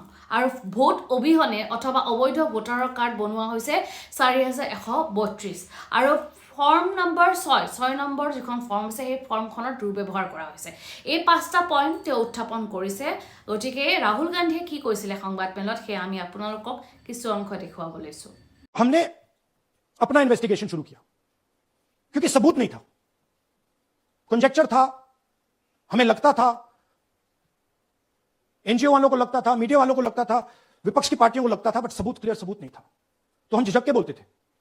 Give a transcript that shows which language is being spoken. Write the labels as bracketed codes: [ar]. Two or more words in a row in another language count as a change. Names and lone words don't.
[as] আৰু ভোট অবিহনে অথবা অবৈধ ভোটাৰৰ কাৰ্ড বনোৱা হৈছে 4,132। আৰু ফৰ্ম নম্বৰ 6 নম্বৰ যিখন ফৰ্ম আছে সেই ফৰ্মখনৰ দুৰ্ব্যৱহাৰ কৰা হৈছে। এই 5টা পইণ্ট তেওঁ উত্থাপন কৰিছে। গতিকে ৰাহুল গান্ধীয়ে কি কৈছিলে সংবাদমেলত সেয়া আমি আপোনালোকক কিছু অংশ দেখুৱাব লৈছো। [hi] हमने अपना इन्वेस्टिगेशन शुरू किया क्योंकि सबूत नहीं था, कंजेक्चर था, हमें लगता था, एनजीओ वालों को लगता था, मीडिया वालों को लगता था, विपक्ष की पार्टियों को लगता था, [en] but clear [hi] सबूत नहीं था। तो हम झिझक के बोलते थे।